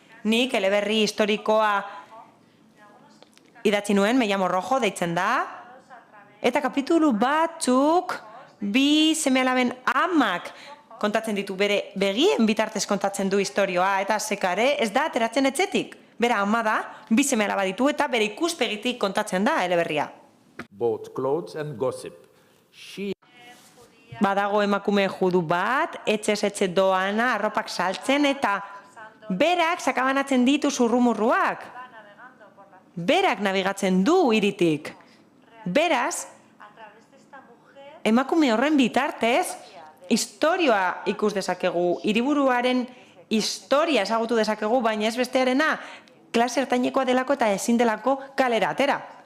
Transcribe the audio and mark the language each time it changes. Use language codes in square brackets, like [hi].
[eu] Nik eleberri historikoa idatzi nuen, Me llamo Rojo deitzen da, eta kapitulu batzuk bi seme-alaben amak kontatzen ditu, bere begien bitartez kontatzen du istorioa, eta sekare ez da ateratzen etxetik. Bera ama da, bi seme-alaba ditu eta bere ikuspegitik kontatzen da eleberria. [en] Both clothes and gossip. [eu] Badago emakume judu bat, etxez etxe doana, arropak saltzen, eta berak sakabanatzen ditu zurrumurruak. Berak nabigatzen du hiritik. Beraz, emakume horren bitartez, istorioa ikus dezakegu, hiriburuaren historia ezagutu dezakegu, baina ez bestearena, klase ertainekoa delako eta ezin delako kalera atera.